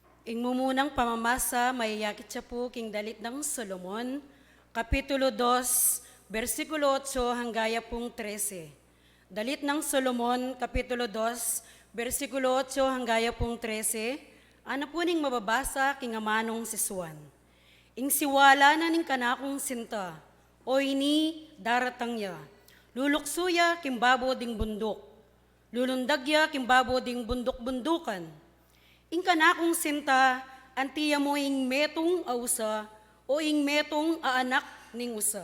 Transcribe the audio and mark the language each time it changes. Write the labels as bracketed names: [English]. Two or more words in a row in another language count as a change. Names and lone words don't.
[Pampanga] Ingmumunang pamamasa, mayayakit siya po king dalit ng Solomon, Kapitulo 2, versikulo 8 hanggaya pong 13. Dalit ng Solomon, Kapitulo 2, versikulo 8 hanggaya pong 13, ano po ning mababasa king amanong siswan. Ing siwala na ning kanakong sinta, o ini daratang ya, luluksuya kimbabo ding bundok, lulundagya kimbabo ding bundok-bundukan. Ing kanakong sinta, antiya mo ing metong ausa, o ing metong aanak ning usa.